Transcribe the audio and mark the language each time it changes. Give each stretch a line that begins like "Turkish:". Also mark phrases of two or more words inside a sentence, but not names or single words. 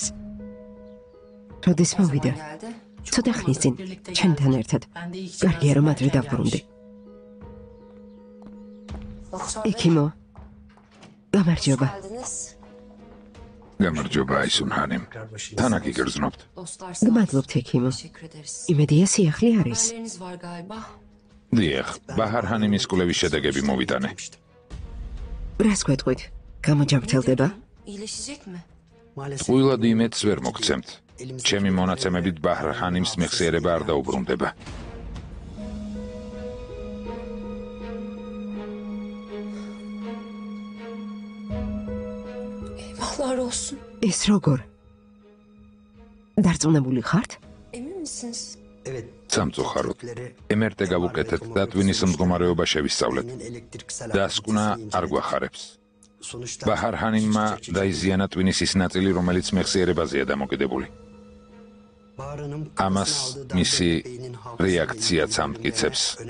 Georgian: როდის მოვიდა?
Turkish: Geldi.
Georgian: ცოტა ხნის წინ, ჩემთან ერთად. კარგია, რომ ადრე დავბრუნდი.
Turkish: Doktor Bey,
Georgian: ექიმო. გამარჯობა.
Turkish: geldiniz.
Georgian: გამარჯობა, აისუნჰანიმ. თან აქ იგრძნობთ.
Turkish: Dostlar sağ olsun.
Georgian: გმადლობთ, ექიმო.
Turkish: Teşekkür ederiz.
Georgian: იმედია სიახლე არის.
Turkish: Haberleriniz var galiba.
Georgian: დიახ, ბაჰარ-ჰანიმის კვლევის შედეგები მოვიტანე. რას გვეტყვით? გამოჯამრთელდება?
Turkish: İyileşecek mi?
Georgian: ტყუილად იმედს ვერ მოგცემთ. ჩემი მონაცემებით ბაჰარ-ჰანიმს მეხსიერება არ დაუბრუნდება.
Turkish: Eyvahlar olsun.
Georgian: ეს როგორ? დარწმუნებული ხართ?
Turkish: Emin misiniz? Evet.
Georgian: სამწუხაროდ. ემერტე გავუკეთეთ და ტვინის მდგომარეობა შევისწავლეთ. დასკვნა არ გვახარებს. ბაჰარ-ჰანიმმა დაიზიანა ტვინის ის ნაწილი, რომელიც მეხსიერებაზეა დამოკიდებული. ამას მისი რეაქციაც ამტკიცებს.